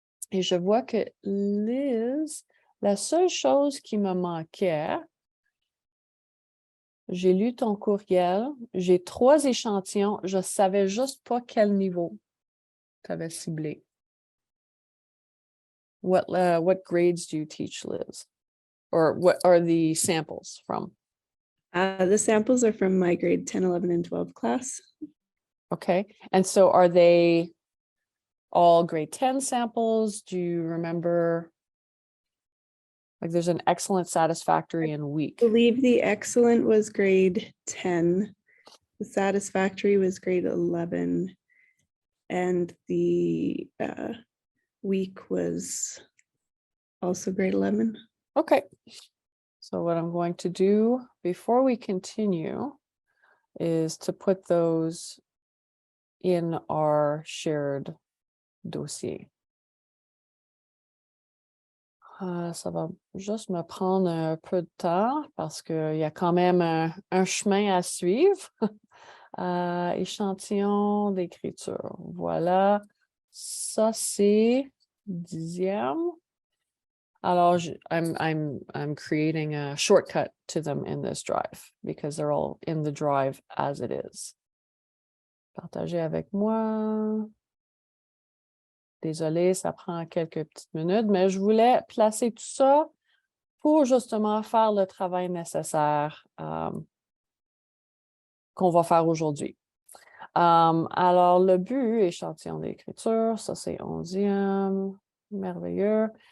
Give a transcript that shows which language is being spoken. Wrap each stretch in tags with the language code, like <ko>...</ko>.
<fr>Et je vois que Liz, la seule chose qui me manquait, j'ai lu ton courriel, j'ai 3 échantillons, je ne savais juste pas quel niveau tu avais ciblé.</fr> <en>What grades do you teach, Liz? Or what are the samples from? The samples are from my grade 10, 11, and 12 class. Okay. And so are they all grade 10 samples? Do you remember? Like there's an excellent, satisfactory, and weak. I believe the excellent was grade 10. The satisfactory was grade 11. And the week was also grade 11. Okay. So what I'm going to do before we continue is to put those in our shared dossier.</en> <fr>Ça va juste me prendre un peu de temps parce qu'il y a quand même un chemin à suivre. Échantillon d'écriture. Voilà. Ça, c'est 10e. Alors,</fr> <en>I'm creating a shortcut to them in this drive because they're all in the drive as it is.</en> <fr>Partagez avec moi. Désolée, ça prend quelques petites minutes, mais je voulais placer tout ça pour justement faire le travail nécessaire qu'on va faire aujourd'hui. Alors, le but, échantillon d'écriture, ça c'est 11e, merveilleux.</fr>